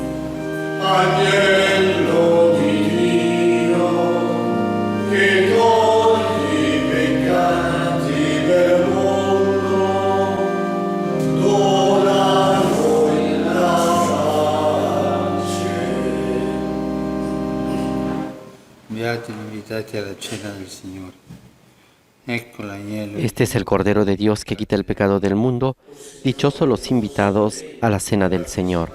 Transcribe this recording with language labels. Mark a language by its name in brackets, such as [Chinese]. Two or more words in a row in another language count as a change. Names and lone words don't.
[Italian] Agnello di Dio, che togli i peccati del mondo, dona a noi la pace. Beati gli invitati alla cena del Signore. Ecco l'agnello. [Spanish] Este es el Cordero de Dios que quita el pecado del mundo. Dichosos los invitados a la cena del Señor.